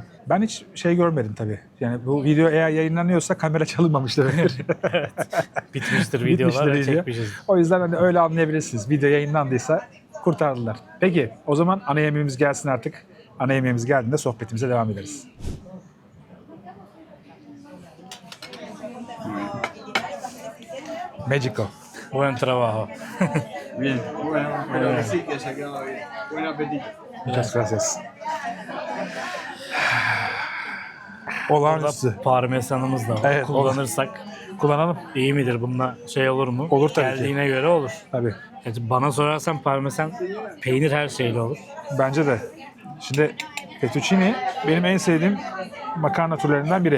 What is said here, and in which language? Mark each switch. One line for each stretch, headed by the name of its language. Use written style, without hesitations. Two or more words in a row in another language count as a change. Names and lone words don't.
Turkish: Ben hiç şey görmedim tabii. Yani bu video eğer yayınlanıyorsa kamera çalınmamış demektir. Bitmiştir videolar ve video. çekmişiz. O yüzden hani öyle anlayabilirsiniz. Video yayınlandıysa kurtardılar. Peki o zaman ana yemeğimiz gelsin artık. Ana yemeğimiz geldiğinde sohbetimize devam ederiz.
Spanish: Mexico. Buen trabajo. Bien, bueno, espero que sí, que se ha quedado bien. Buen apetito. Muchas gracias.
Turkish: Burada Olağanüstü. parmesanımız da var. Evet, Kullanırsak Kullanalım. iyi midir? Bununla şey olur mu? Olur tabii ki. Geldiğine göre olur. Tabii. Yani bana sorarsan parmesan, peynir her şeyle olur. Bence de. Şimdi fettuccine benim en sevdiğim makarna türlerinden biri.